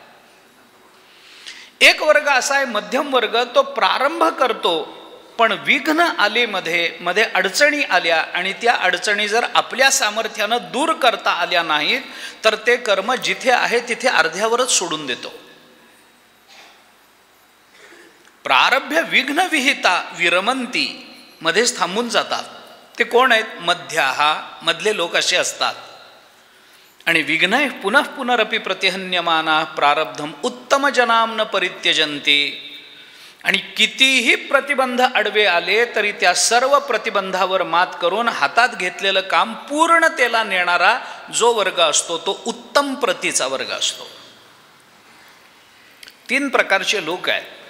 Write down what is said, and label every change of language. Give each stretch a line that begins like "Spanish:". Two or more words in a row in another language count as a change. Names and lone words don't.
Marathi: एक वर्ग असा आहे मध्यम वर्ग, तो प्रारंभ करतो पण विघ्न आले, मध्ये अडचणी आल्या आणि त्या अडचणी जर आपल्या सामर्थ्यानं दूर करता आल्या नाहीत तर ते कर्म जिथे आहे तिथे अर्ध्यावरच सोडून देतो.
Sanskrit: प्रारभ्य विघ्न विहिता विरमंती,
Marathi: मध्येच थांबून जातात. ते कोण आहेत? मध्याहा, मधले लोक असे असतात.
Sanskrit: आणि विघ्न पुनः पुनरपि प्रतिहन्यमाना प्रारब्धम उत्तम जनाम न परित्यजन्ति.
Marathi: आणि कितीही प्रतिबंध आडवे आले तरी त्या सर्व प्रतिबंधावर मात करून हातात घेतलेलं काम पूर्णतेला नेणारा जो वर्ग असतो तो उत्तम प्रतीचा वर्ग असतो. 3 प्रकारचे लोक आहेत.